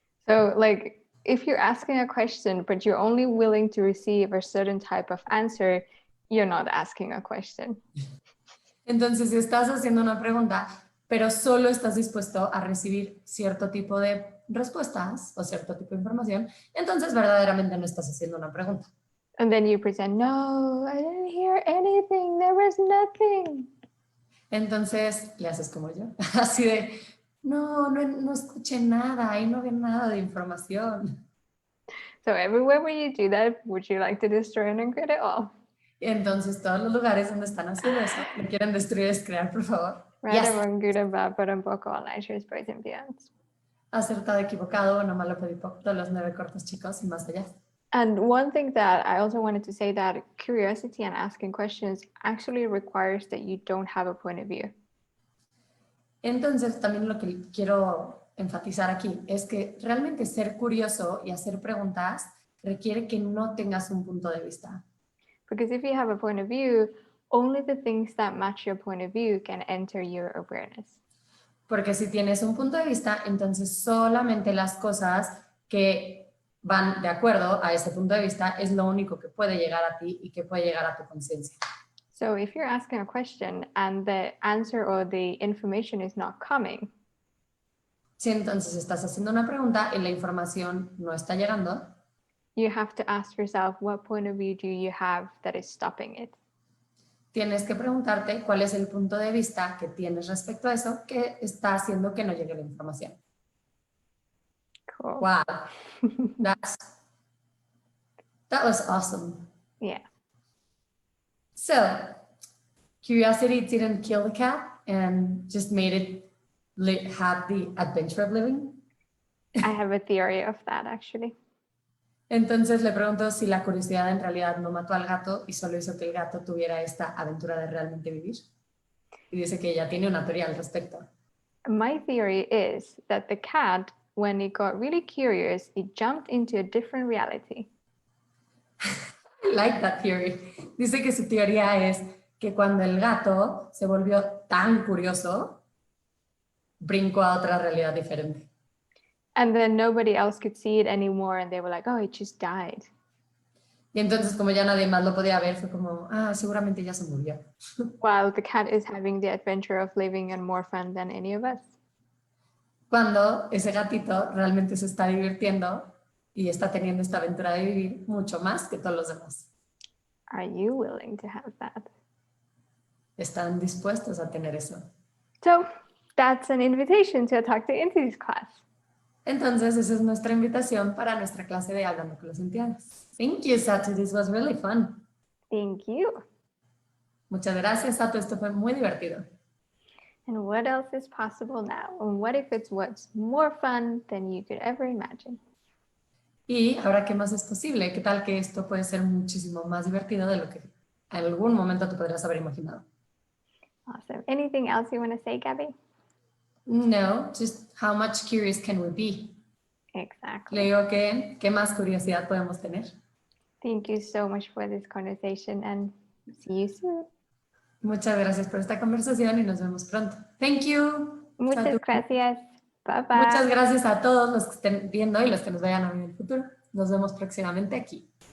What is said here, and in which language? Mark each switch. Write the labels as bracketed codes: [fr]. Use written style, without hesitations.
[en] So like, if you're asking a question, but you're only willing to receive a certain type of answer, you're not asking a question. [es] Entonces, si estás haciendo una pregunta, pero solo estás dispuesto a recibir cierto tipo de respuestas o cierto tipo de información, entonces verdaderamente no estás haciendo una pregunta. [en] And then you present, no, I didn't hear anything, there was nothing. [es] Entonces le haces como yo, así de, no escuché nada y no vi nada de información. [en] So everywhere where you do that, would you like to destroy and create it all? [es] Y entonces todos los lugares donde están haciendo eso, lo quieren destruir, descrear, por favor. [en] Right, wrong, good and bad, but [es] un poco [en] online, boys and beyond. [es] Acertado, equivocado, no malo, pedipoco, los 9 cortos chicos y más allá. [en] And one thing that I also wanted to say that curiosity and asking questions actually requires that you don't have a point of view. [es] Entonces, también lo que quiero enfatizar aquí es que realmente ser curioso y hacer preguntas requiere que no tengas un punto de vista. [en] Because if you have a point of view, only the things that match your point of view can enter your awareness. [es] Porque si tienes un punto de vista, entonces solamente las cosas que van de acuerdo a ese punto de vista es lo único que puede llegar a ti y que puede llegar a tu conciencia. [en] So if you're asking a question and the answer or the information is not coming, [es] si entonces estás haciendo una pregunta y la información no está llegando, [en] you have to ask yourself, what point of view do you have that is stopping it? [es] Tienes que preguntarte cuál es el punto de vista que tienes respecto a eso que está haciendo que no llegue la información. [en] Cool. Wow, that was awesome. Yeah. So, curiosity didn't kill the cat and just made it have the adventure of living. I have a theory of that actually. [es] Entonces le pregunto si la curiosidad en realidad no mató al gato y solo hizo que el gato tuviera esta aventura de realmente vivir. Y dice que ella tiene una teoría al respecto. [en] My theory is that the cat, when it got really curious, it jumped into a different reality. I like that theory. [es] Dice que su teoría es que cuando el gato se volvió tan curioso, brincó a otra realidad diferente. [en] And then nobody else could see it anymore and they were like, oh, it just died. [es] Y entonces como ya nadie más lo podía ver, fue como, seguramente ya se murió. [en] While the cat is having the adventure of living and more fun than any of us. [es] Cuando ese gatito realmente se está divirtiendo y está teniendo esta aventura de vivir mucho más que todos los demás. [en] Are you willing to have that? [es] ¿Están dispuestos a tener eso? [en] So that's an invitation to a Talk to Entities class. [es] Entonces, esa es nuestra invitación para nuestra clase de Hablando con las Entidades. [en] Thank you, Satu. This was really fun. Thank you. [es] Muchas gracias, Satu. Esto fue muy divertido. [en] And what else is possible now? And what if it's what's more fun than you could ever imagine? [es] Y ahora, ¿qué más es posible? ¿Qué tal que esto puede ser muchísimo más divertido de lo que en algún momento tú podrías haber imaginado? [en] Awesome. Anything else you want to say, Gabby? No, just how much curious can we be? Exactly. [es] Le digo que, ¿qué más curiosidad podemos tener? [en] Thank you so much for this conversation and see you soon. [es] Muchas gracias por esta conversación y nos vemos pronto. [en] Thank you. [es] Muchas Satu. gracias. Bye bye. Muchas gracias a todos los que estén viendo y los que nos vayan a ver en el futuro. Nos vemos próximamente aquí.